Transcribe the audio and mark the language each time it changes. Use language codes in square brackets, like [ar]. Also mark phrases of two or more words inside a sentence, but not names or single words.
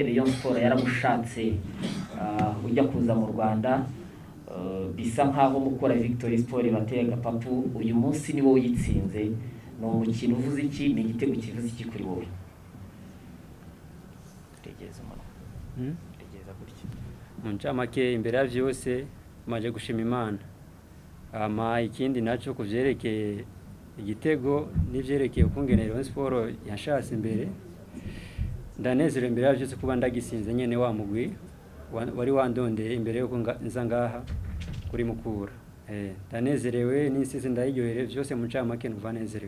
[rw] Rayon Sport yaragushatse ujya kuza mu Rwanda, bisa nkaho Mukura Victory Sport bateye agapapu uyu munsi niwo uyitsinze. No mukino uvuze iki, ni igitego kivuze iki kuri wowe? Tegeza umuntu tegeza gutya [rn] muncamake imbere ya byose maje gushima Imana. Ikindi naco kuvyerekeye igitego n'ivyerekeye ukungene Rayon Sport yashatse imbere, ndanezerewe imbere ya byose kuba ndagisinze nyene wa mugwi wari wandondeye imbere yo nza ngaha kuri Mukura. Ndanezerewe n'insizi ndayiryohere byose muncamake numva nezerewe.